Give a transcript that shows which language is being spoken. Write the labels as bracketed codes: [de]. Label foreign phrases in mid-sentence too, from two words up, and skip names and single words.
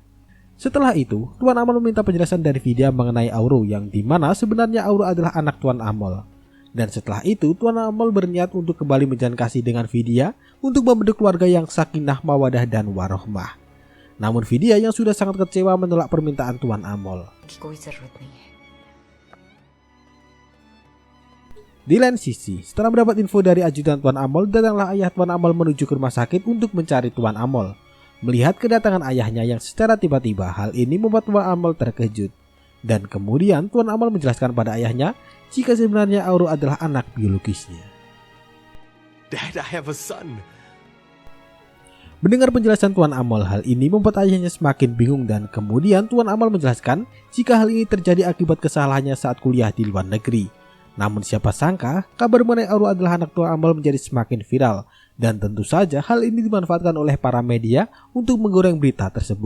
[id] Setelah itu, Tuan Amal meminta penjelasan dari Vidya mengenai Auro, yang dimana sebenarnya Auro adalah anak Tuan Amal. Dan setelah itu, Tuan Amal berniat untuk kembali menjalin kasih dengan Vidya untuk membentuk keluarga yang sakinah, mawadah, dan warohmah. Namun Vidya yang sudah sangat kecewa menolak permintaan Tuan Amal. [hi] कोई जरूरत नहीं है। [id] Di lain sisi, setelah mendapat info dari ajudan Tuan Amal, datanglah ayah Tuan Amal menuju ke rumah sakit untuk mencari Tuan Amal. Melihat kedatangan ayahnya yang secara tiba-tiba, hal ini membuat Tuan Amal terkejut. Dan kemudian Tuan Amal menjelaskan pada ayahnya jika sebenarnya Auro adalah anak biologisnya. [en] Dad, I have a son. [id] Mendengar penjelasan Tuan Amal, hal ini membuat ayahnya semakin bingung dan kemudian Tuan Amal menjelaskan jika hal ini terjadi akibat kesalahannya saat kuliah di luar negeri. Namun siapa sangka kabar mengenai Auro adalah anak Tuan Amal menjadi semakin viral dan tentu saja hal ini dimanfaatkan oleh para media untuk menggoreng berita tersebut.